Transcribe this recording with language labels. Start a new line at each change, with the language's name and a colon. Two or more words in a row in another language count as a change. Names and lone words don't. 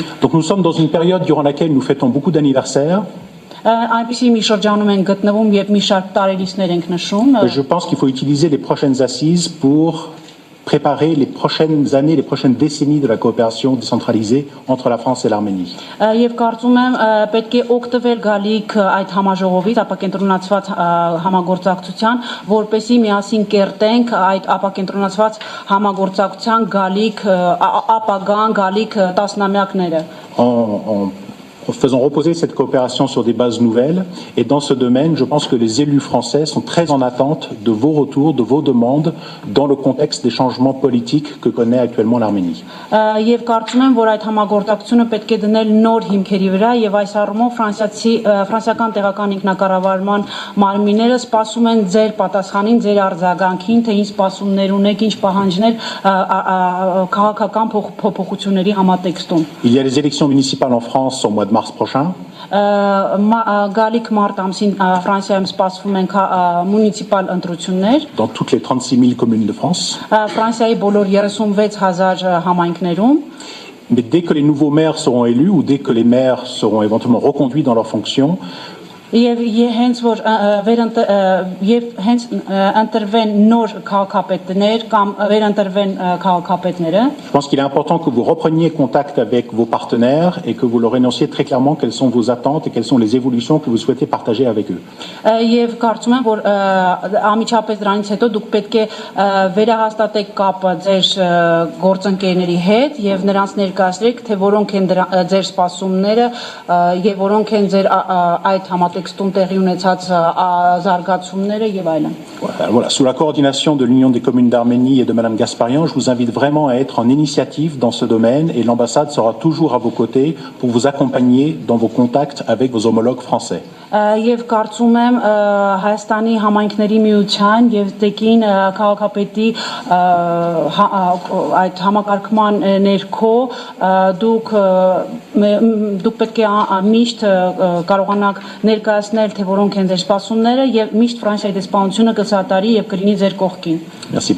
French: Donc nous sommes dans une période durant laquelle nous fêtons beaucoup d'anniversaires.
Armenian: Այնպիսի մի շրջանում ենք գտնվում, երբ մի շարք տարելիցներ ենք նշում.
French: Je pense qu'il faut utiliser les prochaines assises pour préparer les prochaines années, les prochaines décennies de la coopération décentralisée entre la France et l'Arménie.
Armenian: Եվ կարծում եմ պետք է օգտվել գալիք այդ համաժողովից, ապակենտրոնացված համագործակցության, որպեսզի միասին կերտենք այդ ապակենտրոնացված համագործակցության գալիք ապագան գալիք տասնամյակները.
French: En faisant reposer cette coopération sur des bases nouvelles. Et dans ce domaine, je pense que les élus français sont très en attente de vos retours, de vos demandes dans le contexte des changements politiques que connaît actuellement l'Arménie.
Armenian: Եվ կարծում եմ, որ այդ համագործակցությունը պետք է դնել նոր հիմքերի վրա եւ այս առումով ֆրանսիական տեղական ինքնակառավարման մարմինները սպասում են ձեր պատասխանին, ձեր արձագանքին, թե ինչ սպասումներ ունեք, ինչ պահանջներ քաղաքական փոփոխությունների համատեքստում.
French: Il y a les élections municipales en France au mois de mars prochain.
Armenian: Գալիք մարտ ամսին Ֆրանսիայում սպասվում են մունիցիպալ ընտրություններ.
French: Dans toutes les 36 000 communes de France.
Armenian: Ֆրանսիայի բոլոր 36,000 համայնքներում.
French: Mais dès que les nouveaux maires seront élus ou dès que les maires seront éventuellement reconduits dans leurs fonctions,
Armenian: Եվ հենց որ հենց ընտրվեն նոր քաղաքապետներ կամ վերընտրվեն քաղաքապետները.
French: Je pense qu'il est important que vous repreniez contact avec vos partenaires et que vous leur énonciez très clairement quelles sont vos attentes et quelles sont les évolutions que vous souhaitez partager avec eux.
Armenian: Եվ կարծում եմ, որ ամիջապես դրանից հետո դուք պետք է վերահաստատեք կապը ձեր գործընկերների հետ եւ նրանց ներկայացրեք, թե որոնք են ձեր սպասումները եւ որոնք են ձեր այդ
French: Voilà, sous la coordination de l'Union des communes d'Arménie et de Madame Gasparian, je vous invite vraiment à être en initiative dans ce domaine et l'ambassade sera toujours à vos côtés pour vous accompagner dans vos contacts avec vos homologues français.
Armenian: Եվ կարծում եմ Հայաստանի համայնքների միության եւ տեկին քաղաքապետի այդ համակարգման ներքո դուք պետք է միշտ կարողանաք ներկայացնել թե որոնք են ձեր սպասումները եւ միշտ Ֆրանսիայի դեսպանությունը կսատարի եւ կլինի ձեր կողքին.